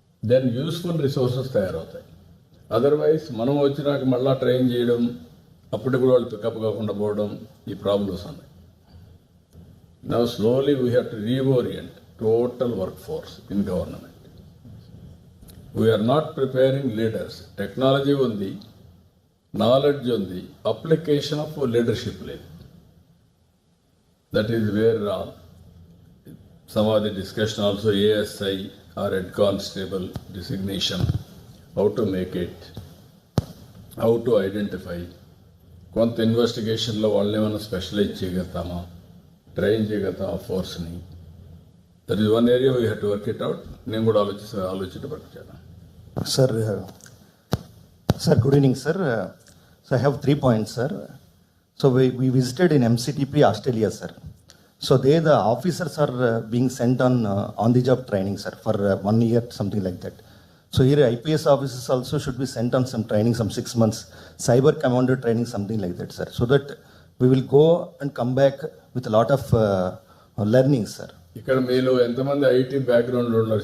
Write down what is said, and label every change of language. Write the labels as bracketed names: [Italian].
[English] then useful resources [Telugu] తయారవుతాయి. Otherwise మనం వచ్చినాక మళ్ళీ ట్రైన్ చేయడం, అప్పుడు కూడా వాళ్ళు పికప్ కాకుండా పోవడం, ఈ ప్రాబ్లమ్స్ ఉన్నాయి. [English] Now slowly we have to reorient total workforce in government. We are not preparing leaders. [Telugu] Technology ఉంది, నాలెడ్జ్ ఉంది, అప్లికేషన్ ఆఫ్ లీడర్షిప్ లేదు. [English] That is where some of the discussion also ASI or head constable designation, how to make it, how to identify. [Telugu] కొంత ఇన్వెస్టిగేషన్లో వాళ్ళని ఏమైనా specialise చేయగలుగుతామా, train చేయగలుగుతామా ఫోర్స్ని. [English] That is one area we have to work it out. [Telugu] నేను కూడా ఆలోచించి work చేద్దాం. [English] Sir, good evening, sir. So I have 3 points, sir. So we visited in MCTP, Australia, sir. So there the officers are being sent on the job training, sir, for 1 year, something like that. So here IPS officers also should be sent on some training, some 6 months, cyber commander training, something like that, sir. So that we will go and come back with a lot of learning, sir. [Telugu] ఇక్కడ మీలో ఎంతమంది IT background ఉన్నారు?